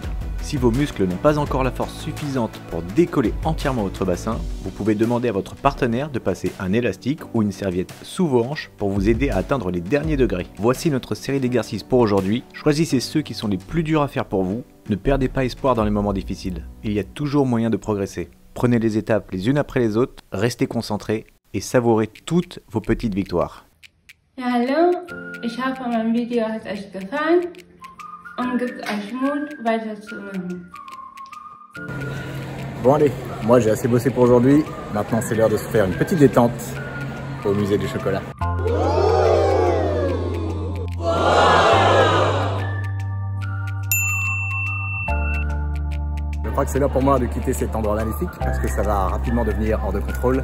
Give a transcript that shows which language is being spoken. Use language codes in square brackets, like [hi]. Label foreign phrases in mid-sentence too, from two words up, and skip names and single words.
[fr] Si vos muscles n'ont pas encore la force suffisante pour décoller entièrement votre bassin, vous pouvez demander à votre partenaire de passer un élastique ou une serviette sous vos hanches pour vous aider à atteindre les derniers degrés. Voici notre série d'exercices pour aujourd'hui. Choisissez ceux qui sont les plus durs à faire pour vous. Ne perdez pas espoir dans les moments difficiles. Il y a toujours moyen de progresser. Prenez les étapes les unes après les autres, restez concentrés et savourez toutes vos petites victoires. [de] Ja, hallo, ich hoffe, mein Video hat euch gefallen und gibt euch Mut, weiterzumachen. [fr] Bon allez, moi j'ai assez bossé pour aujourd'hui, maintenant c'est l'heure de se faire une petite détente au musée du chocolat. Je crois que c'est l'heure pour moi de quitter cet endroit magnifique parce que ça va rapidement devenir hors de contrôle.